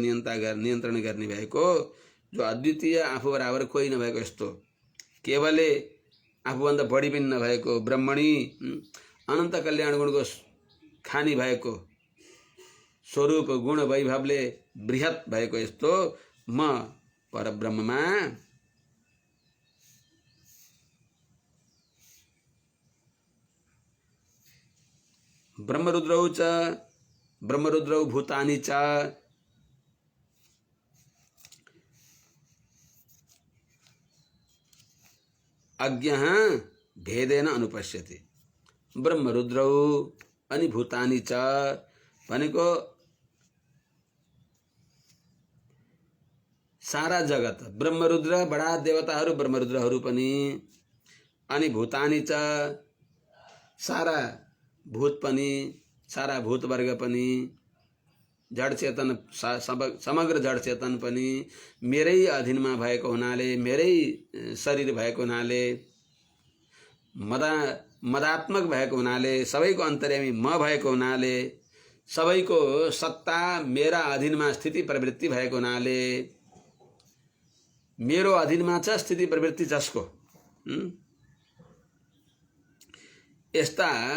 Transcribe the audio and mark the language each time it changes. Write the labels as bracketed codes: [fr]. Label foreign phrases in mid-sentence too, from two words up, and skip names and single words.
[ne] नियन्त्रण गर्ने भएको जो अद्वितीय, आफू बराबर कोही नभएको, यस्तो केवलले आफूभन्दा बढी पनि नभएको, ब्रह्मणी अनन्त कल्याण गुणको खानी भएको, स्वरूप गुण वैभवले बृहत भएको यस्तो म परब्रह्ममा [sa] ब्रह्मरुद्रौ भूतानि च अज्ञः भेदेन अनुपश्यति। [ne] ब्रह्मरुद्रौ अनि [sa] भूतानि च [ne] भनेको सारा जगत, ब्रह्मरुद्र बडा देवताहरू ब्रह्मरुद्रहरू पनि, अनि [sa] भूतानि च [ne] सारा भूत पनि, सारा भूत वर्ग पनि, जड चेतन समग्र जड चेतन पनि मेरै अधीनमा भएको हुनाले, मेरै शरीर भएको हुनाले, मदात्मक भएको हुनाले, सबैको अन्तर्यामी म भएको हुनाले, सबैको सत्ता मेरा अधीनमा स्थिति प्रवृत्ति भएको हुनाले, मेरो अधीनमा छ स्थिति प्रवृत्ति जसको, यस्ता